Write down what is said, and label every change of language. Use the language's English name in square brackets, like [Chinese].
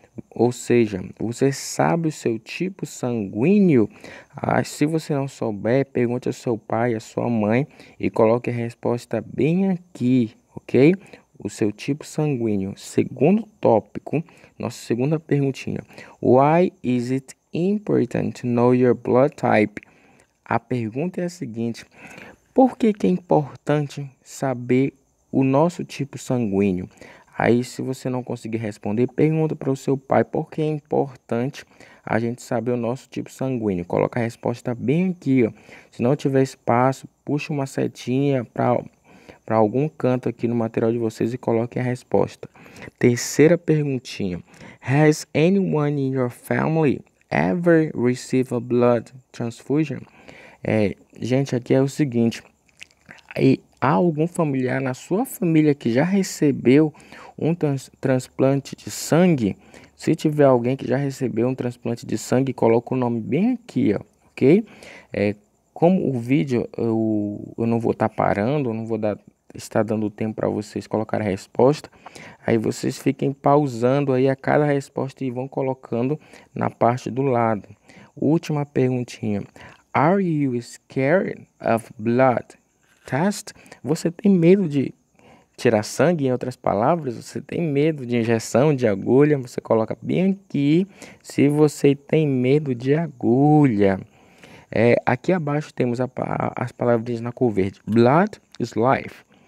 [Portuguese] Ou seja, você sabe o seu tipo sanguíneo? Se você não souber, pergunte ao seu pai, à sua mãe e coloque a resposta bem aqui, ok? O seu tipo sanguíneo. Segundo tópico, nossa segunda perguntinha. [English] Why is it important to know your blood type? [Portuguese] A pergunta é a seguinte: por que é importante saber o nosso tipo sanguíneo? Aí, se você não conseguir responder, pergunta para o seu pai por que é importante a gente saber o nosso tipo sanguíneo. Coloca a resposta bem aqui, ó. Se não tiver espaço, puxa uma setinha para algum canto aqui no material de vocês e coloque a resposta. Terceira perguntinha. [English] Has anyone in your family ever received a blood transfusion? [Portuguese] Gente, aqui é o seguinte. Há algum familiar na sua família que já recebeu um transplante de sangue? Se tiver alguém que já recebeu um transplante de sangue, coloca o nome bem aqui, ó, ok? Como o vídeo eu não vou estar parando, eu não vou estar dando tempo para vocês colocar a resposta, aí vocês fiquem pausando aí a cada resposta e vão colocando na parte do lado. Última perguntinha. [English] Are you scared of blood test? [Portuguese] Você tem medo de tirar sangue, em outras palavras? Você tem medo de injeção, de agulha? Você coloca bem aqui se você tem medo de agulha. Aqui abaixo temos as palavrinhas na cor verde. [English] Blood is life.